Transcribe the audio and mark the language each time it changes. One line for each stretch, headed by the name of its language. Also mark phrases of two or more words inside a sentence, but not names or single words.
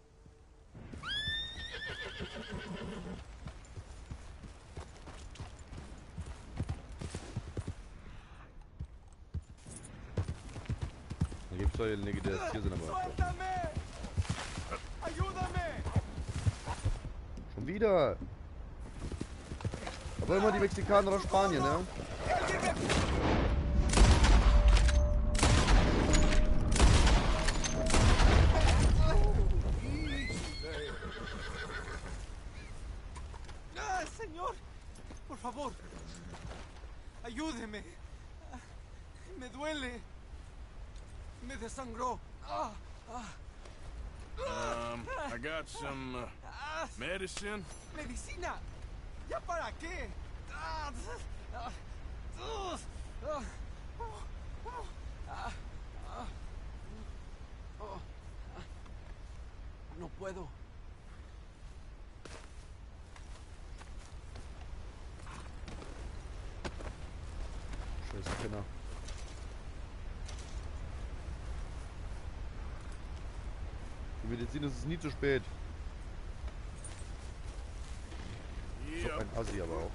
German: Da gibt's doch einige, die jetzt hier sind, aber. Schon wieder! Aber immer die Mexikaner oder Spanier, ne?
Spanish: Señor, por favor, ayúdeme. Me duele. Me desangró.
English: I got some medicine.
Spanish: Medicina. ¿Ya para qué? No puedo.
German: Scheiß Penner. Die Medizin ist es nie zu spät. So ein Assi aber auch.